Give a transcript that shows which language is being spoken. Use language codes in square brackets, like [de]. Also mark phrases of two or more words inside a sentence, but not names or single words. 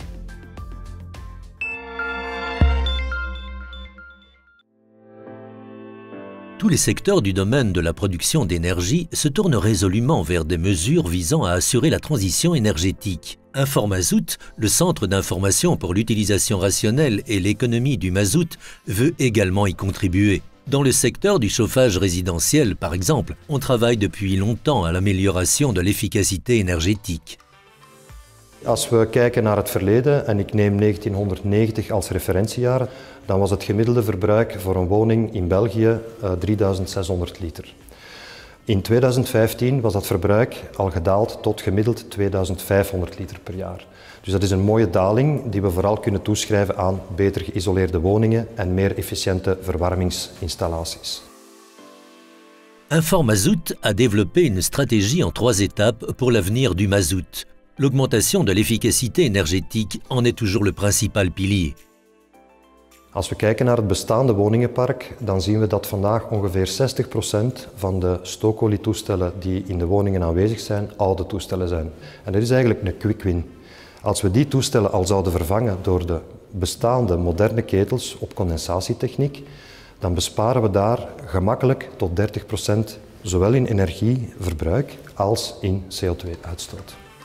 [fr] Tous les secteurs du domaine de la production d'énergie se tournent résolument vers des mesures visant à assurer la transition énergétique. Informazout, le centre d'information pour l'utilisation rationnelle et l'économie du mazout, veut également y contribuer. Dans le secteur du chauffage résidentiel, par exemple, on travaille depuis longtemps à l'amélioration de l'efficacité énergétique. [nl] Als we kijken naar het verleden, en ik neem 1990 als referentiejaar, dan was het gemiddelde verbruik voor een woning in België 3600 liter. In 2015 was dat verbruik al gedaald tot gemiddeld 2500 liter per jaar. Dus dat is een mooie daling die we vooral kunnen toeschrijven aan beter geïsoleerde woningen en meer efficiënte verwarmingsinstallaties. [fr] Informazout a développé une stratégie en 3 étapes pour l'avenir du mazout. L'augmentation de l'efficacité énergétique en est toujours le principal pilier. [nl] Als we kijken naar het bestaande woningenpark, dan zien we dat vandaag ongeveer 60% van de stookolietoestellen die in de woningen aanwezig zijn, oude toestellen zijn. En dat is eigenlijk een [en] quick win. [nl] Als we die toestellen al zouden vervangen door de bestaande moderne ketels op condensatietechniek, dan besparen we daar gemakkelijk tot 30% zowel in energieverbruik als in CO2-uitstoot.